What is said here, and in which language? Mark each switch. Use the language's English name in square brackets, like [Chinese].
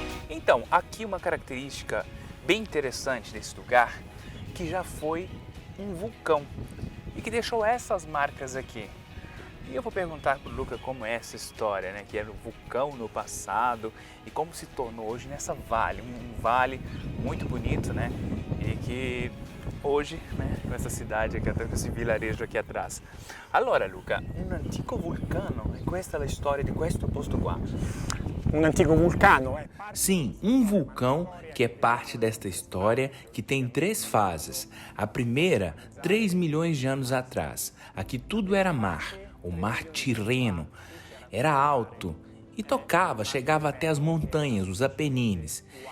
[Portuguese] Então, aqui uma característica bem interessante desse lugar, que já foi um vulcão e que deixou essas marcas aqui. E eu vou perguntar para o Luca como é essa história, né? Que era um vulcão no passado e como se tornou hoje nessa vale, um vale muito bonito, né? E que hoje, né, com essa cidade aqui atrás, com esse vilarejo aqui atrás. [Italian] Allora Luca, un antico vulcano, e questa è la storia di questo posto qua. un antico vulcano. [Portuguese] Sim, um vulcão que é parte desta história que tem 3 fases. A primeira, 3 milhões de anos atrás. Aqui tudo era mar, o mar Tirreno. Era alto e chegava até as montanhas, os Apenines.